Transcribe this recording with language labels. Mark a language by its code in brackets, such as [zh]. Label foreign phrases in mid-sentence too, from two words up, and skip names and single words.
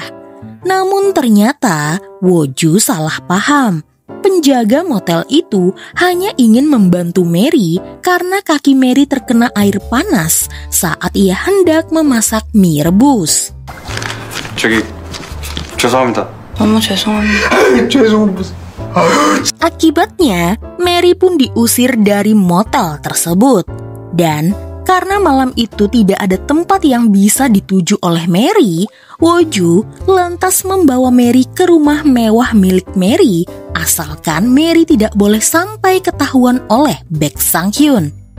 [id] Namun ternyata Woju salah paham. Penjaga motel itu hanya ingin membantu Mary karena kaki Mary terkena air panas saat ia hendak memasak mie rebus. [ko] 저기 죄송합니다. 너무 죄송합니다. [id] Akibatnya, Mary pun diusir dari motel tersebut. Dan karena malam itu tidak ada tempat yang bisa dituju oleh Mary, Woju lantas membawa Mary ke rumah mewah milik Mary, asalkan Mary tidak boleh sampai ketahuan oleh Baek Sang-hyun.